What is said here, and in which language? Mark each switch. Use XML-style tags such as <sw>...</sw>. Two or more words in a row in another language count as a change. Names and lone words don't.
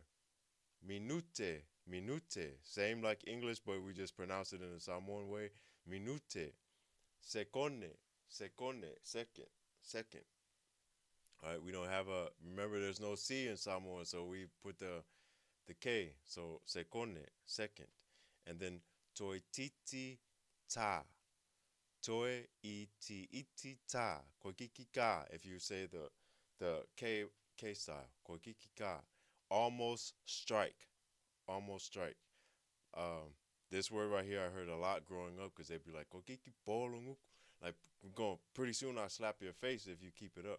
<en>Minute, minute, same like English, but we just pronounce it in a Samoan way. Minute, secone, secone, second, second. All right, we don't have a. Remember, there's no C in Samoan, so we put the K. So secone, second, and then</en> <sm>toititi ta, toi iti iti ta, kokiki ka.</sm> <en>If you say the K style,</en> <sm>kokiki ka,</sm> <en>almost strike, almost strike. Um, this word right here I heard a lot growing up because they'd be like,</en> <sm>kokiki polongu.</sm> <en>Like, we're going pretty soon I'll slap your face if you keep it up.</en>